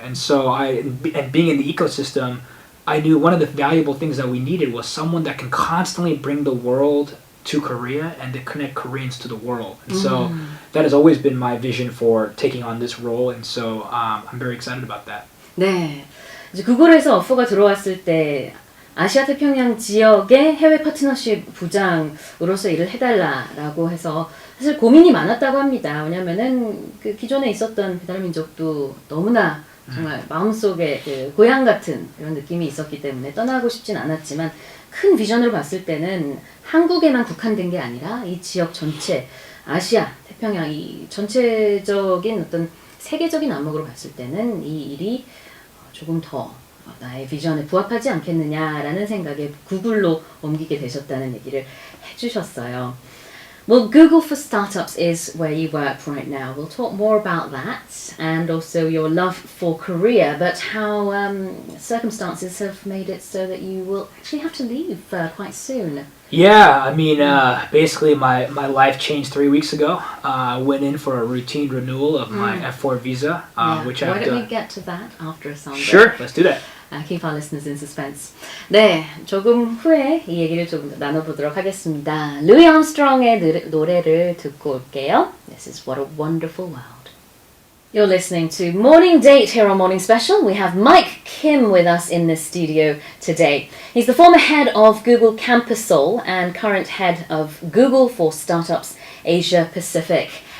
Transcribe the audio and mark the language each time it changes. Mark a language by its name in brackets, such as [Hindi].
[English] And so and being in the ecosystem, I knew one of the valuable things that we needed was someone that can constantly bring the world to Korea and to connect Koreans to the world. And so that has always been my vision for taking on this role. And so I'm very excited about that. [Korean] 네. 이제 구글에서 오퍼가 들어왔을 때 아시아 태평양 지역의 해외 파트너십 부장으로서 일을 해달라라고 해서 사실 고민이 많았다고 합니다. 왜냐면은 그 기존에 있었던 배달의 민족도 너무나 정말 마음속에 그 고향 같은 그런 느낌이 있었기 때문에 떠나고 싶진 않았지만 큰 비전으로 봤을 때는 한국에만 국한된 게 아니라 이 지역 전체, 아시아, 태평양 이 전체적인 어떤 세계적인 안목으로 봤을 때는 이 일이 조금 더 나의 비전에 부합하지 않겠느냐라는 생각에 구글로 옮기게 되셨다는 얘기를 해주셨어요. [English] Well, Google for Startups is where you work right now. We'll talk more about that and also your love for Korea, but how circumstances have made it so that you will actually have to leave quite soon. Yeah, I mean, basically my life changed 3 weeks ago. I went in for a routine renewal of my F4 visa, which I've Why don't we done. get to that after a song break? Sure, let's do that. Keep our listeners in suspense. [Korean] 네, 조금 후에 이 얘기를 좀 나눠보도록 하겠습니다. 루이 암스트롱의 노래를 듣고 올게요. [English] This is What a Wonderful World. You're listening to Morning Date here on Morning Special. We have Mike Kim with us in the studio today. He's the former head of Google Campus Seoul and current head of Google for Startups Asia Pacific.